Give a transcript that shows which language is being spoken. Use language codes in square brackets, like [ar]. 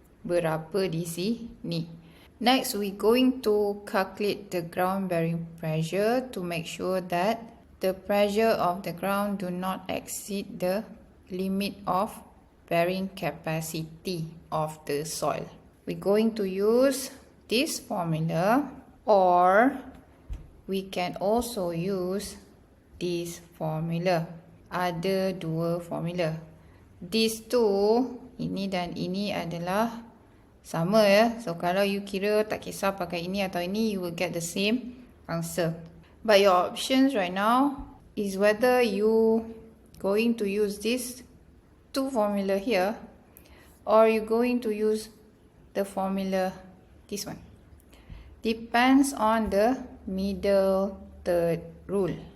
[ms] Berapa di sini. [en] Next, we going to calculate the ground bearing pressure to make sure that the pressure of the ground do not exceed the limit of bearing capacity of the soil. We're going to use this formula, or we can also use this formula. [ms] Ada dua formula. [en] These two, [ms] ini dan ini adalah sama ya. So kalau you kira tak kisah pakai ini atau ini, [en] you will get the same answer. But your options right now is whether you going to use this two formula here, or you going to use the formula this one. Depends on the middle third rule.